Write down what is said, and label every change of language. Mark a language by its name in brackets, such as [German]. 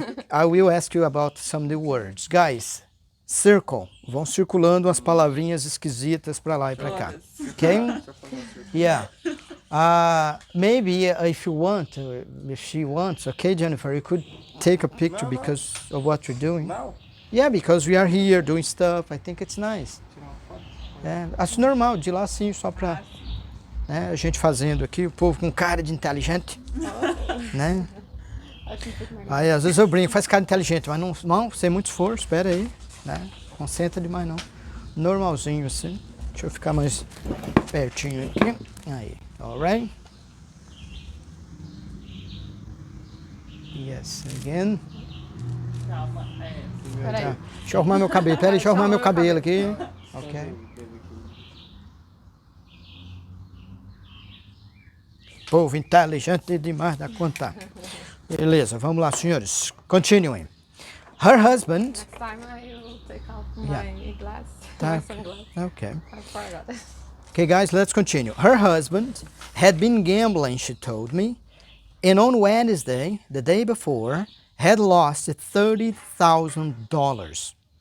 [English] I will ask you about some new words. Guys, circle. [Portuguese] Vão circulando umas palavrinhas esquisitas para lá e para cá. Todas. [English] Okay? [Portuguese] Deixa eu fazer uma circunstância. [English] Yeah. Maybe if you want, if she wants, okay, Jennifer, you could take a picture No. because of what you're doing. [Portuguese] Não, [English] Yeah, because we are here doing stuff. I think it's nice. [Portuguese] tirar uma foto. É, acho normal, de lá sim, só pra né, a gente fazendo aqui, o povo com cara de inteligente, né? Acho um pouco melhor. Aí às vezes eu brinco, faz cara inteligente, mas não sem muito esforço, espera aí, né? Concentra demais não. Normalzinho assim. Deixa eu ficar mais pertinho aqui. [English] Aí, alright? Yes, again. [Portuguese] Calma. Tá. Deixa eu arrumar meu cabelo, pera aí, deixa eu arrumar meu cabelo aqui. Ok. Dele aqui. Povo inteligente demais da conta. Beleza, vamos lá, senhores. [English] Continuing. Her husband. Next time I will take off Yeah. my glass, [Portuguese] Tá, [English] my sunglasses. Okay. I forgot. Okay, guys, let's continue. Her husband had been gambling, she told me, and on Wednesday, the day before, had lost $30,000.